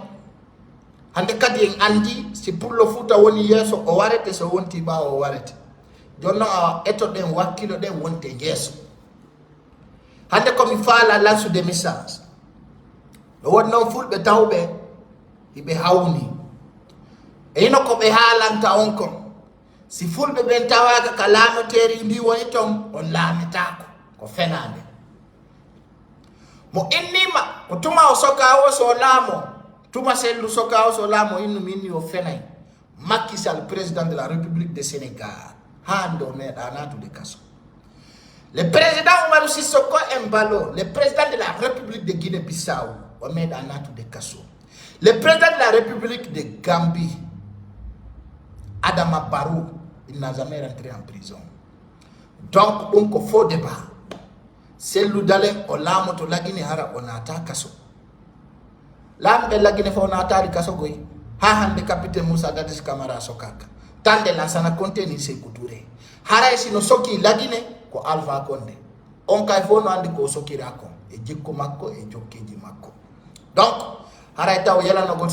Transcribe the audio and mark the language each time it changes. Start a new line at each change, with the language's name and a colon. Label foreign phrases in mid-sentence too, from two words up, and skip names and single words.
Fula: hande kadi en andi si pullo Fuuta woni yeeso o warete so wonti ɓawo o warete jonno a etoɗen wakkilo ɗen wonte yeeso hande komi faala lansude message ɗo woni noon fulɓe tawɓe hiɓe hawni e hino ko ɓe haalanta on kon si fulɓe ɓen tawaga ka laameteri ndi woni ton on laametako ko fenade mo innima ko tuma o sokawo so laamo tuma sellu sokawo so laamo innu minni o fenay Macky Sall
French: président de la République de Sénégal
Fula: hande o meeɗa natude kaso
French: le président Umaru Sissoko Embalo le président de la République de Guinée-Bissau
Fula: o meeɗa natude kaso
French: le président de la République de Gambie Adama Barrow il n'a jamais rentré en prison donc
Fula: ɗum ko
French: faux débat
Fula: sellu dalen o laamoto lagine hara o naata kaso lamɓe lagine fo naataari kaso goy ha hande capitaine Moussa Dadis Camara sokaka tande Lansana Conté ni Sékou Touré haray sino soki lagine ko Alpha Condé on kay fo no andi ko sokira ko e jikko makko e jokkeji makko donc haray taw yalanogol